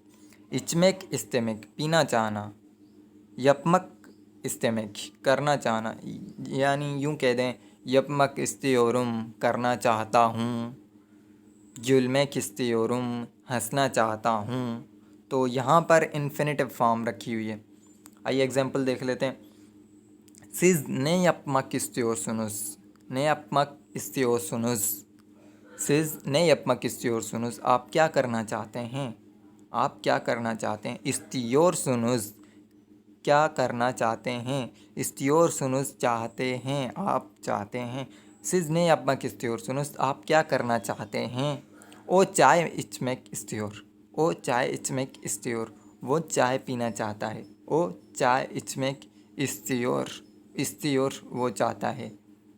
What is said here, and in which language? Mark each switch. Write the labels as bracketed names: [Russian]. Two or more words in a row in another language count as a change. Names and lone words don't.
[Turkish] içmek, istemek, [Hindi] पीना चाहना। [Turkish] yapmak, istemek, [Hindi] करना चाहना, यानी यूँ कह दें [Turkish] yapmak istiyorum, [Hindi] करना चाहता हूँ। [Turkish] gülmek istiyorum, [Hindi] हंसना चाहता हूँ। तो यहाँ पर [English] infinitive form [Hindi] रखी हुई है। आइए एग्जांपल देख लेते हैं। [Turkish] siz ne yapmak istiyorsunuz, ने yapmak istiyorsunuz, siz ne yapmak istiyorsunuz, [Hindi] आप क्या करना चाहते हैं, आप क्या करना चाहते हैं। istiyorsunuz, क्या करना चाहते हैं। istiyorsunuz, चाहते हैं, आप चाहते हैं। [Turkish] siz ne yapmak istiyorsunuz, [Hindi] आप क्या करना चाहते हैं। [Turkish] o çay içmek istiyor, o çay içmek istiyor, [Hindi] वो चाय पीना चाहता है। [Turkish] o çay içmek istiyor, istiyor, [Hindi] वो चाहता है।